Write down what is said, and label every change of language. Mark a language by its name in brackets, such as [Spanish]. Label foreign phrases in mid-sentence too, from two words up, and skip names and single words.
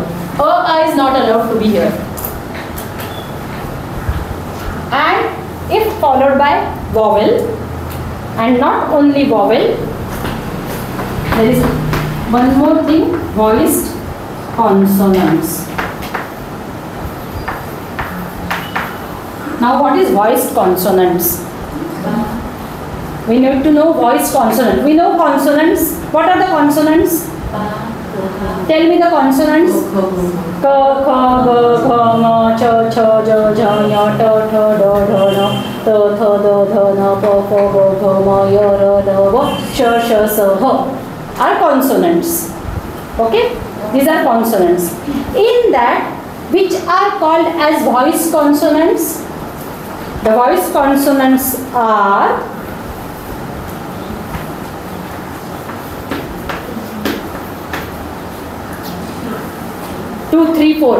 [English] A is not allowed to be here. And if followed by vowel, and not only vowel, there is one more thing, voiced consonants. Now what is voiced consonants? We need to know voiced consonant. We know consonants. What are the consonants? Tell me the consonants. Ka, kha, ga, gha, nga, cha, cha, ja, ja, nya, ta, tha, da, dha, na, ta, tha, da, dha, na, pa, pha, ga, gha, ma, ya, ra, da, va, sha, sha, sa, ha are consonants. Okay? These are consonants. In that, which are called as voiced consonants? The voiced consonants are 2, 3, 4.